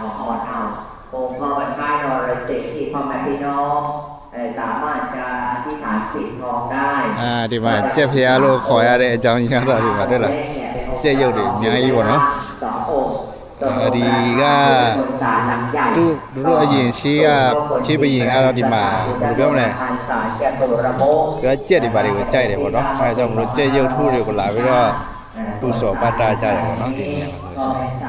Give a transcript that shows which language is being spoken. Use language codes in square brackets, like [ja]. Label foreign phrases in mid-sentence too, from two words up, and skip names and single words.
[th] อนเอาองค์พ่อพระธาตุนรสิงห์ที่พ่อแม่พี่น้องสามารถจะอธิษฐานปิดทองได้ [my] ဒီမှာကြက်ဖျားလို့ခေါ်ရတဲ့အကြောင်းရင်းတော့ဒီမှာတွေ့လားကြက်ရုပ်တွေအများကြီးပေါ့နော်ဒီကတို့အရင်ရှေးဘရင်ကတော့ဒီမှာဘယ်လိုပြောမလဲကြက်တွေဘာတွေကိုကြိုက်တယ်ပေါ့နော်အဲဒါကြောင့်မလို့ကြက်ရုပ်ထုတွေကိုလာပြီးတော့ပူစော်ပတ်တာကြတယ်ပေါ့နော်ဒီနေရာမှာဆို